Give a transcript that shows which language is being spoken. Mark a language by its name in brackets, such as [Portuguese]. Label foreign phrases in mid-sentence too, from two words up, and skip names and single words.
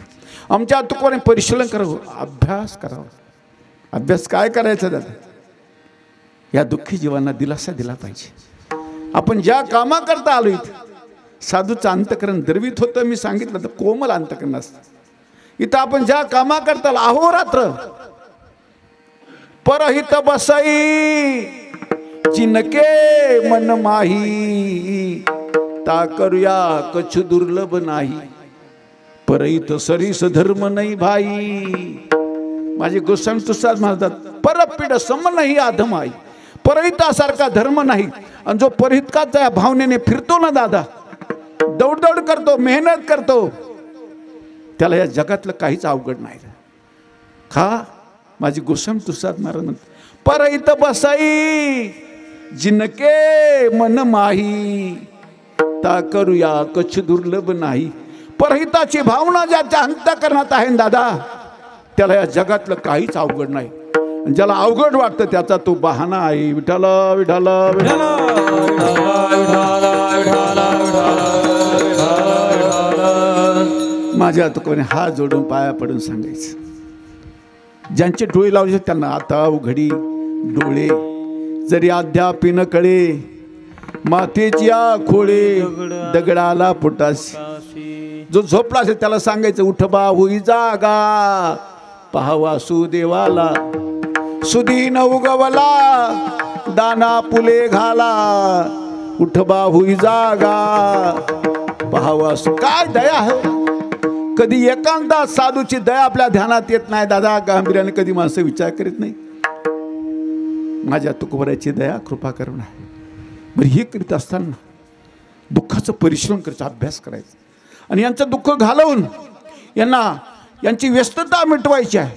[Marathi] आमच्या दुःखाने परिशीलन करावं, अभ्यास करावा. अभ्यास काय करायचा दादा? या दुःखी जीवांना दिलासा दिला पाहिजे. आपण ज्या कामाकरता आलो इथं, साधूचं अंतकरण द्रवित होतं. मी सांगितलं तर कोमल अंतकरण असतं. इथं आपण ज्या कामाकरता अहोरात्र [Awadhi] परहित बसई चिनके मन माही, ता करूया कछु दुर्लभ नाही, परहित सरीस धर्म नाही भाई. [Marathi] माझे गोस्वामी तुसाद म्हणतात [Awadhi] परपीड सम नाही आधमाई. [Marathi] परहितासारखा धर्म नाही. आणि जो परहितकाचा या भावनेने फिरतो ना दादा, दौडदौड करतो, मेहनत करतो, त्याला या जगातलं काहीच अवघड नाही. का? माझी गोस्वामी तुसाद महाराज म्हणतात [Awadhi] परहित बसाई जिनके मन माही, ता करूया कछ दुर्लभ नाही. [Marathi] परहिताची भावना ज्याच्या अंतःकरणात आहे दादा, त्याला या जगातलं काहीच अवघड नाही. ज्याला अवघड वाटतं त्याचा तो बहाणा आहे. विठाला विठाला विठाला माझ्या तुकोने हात जोडून पाया पडून सांगायचं. ज्यांचे डोळे लावले त्यांना आता उघडी डोळे, जरी अद्याप न कळे मातेची खोळे, दगडाला पोटाशी. जो झोपला असेल त्याला सांगायचं उठ बा होई जागा, पहा वासुदेवाला सुदीन उगवला, दाना फुले घाला, उठ बा होई जागा, पहा वासु. काय दया आहे. कधी एकांतात साधूची दया आपल्या ध्यानात येत नाही दादा. गांभीर्याने कधी माणसं विचार करीत नाही. माझ्या तुकोबराची दया कृपा करून आहे. बरं, हे करीत असताना दुःखाचं परिश्रम करायचं, अभ्यास करायचा आणि यांचं दुःख घालवून यांची व्यस्तता मिटवायची आहे.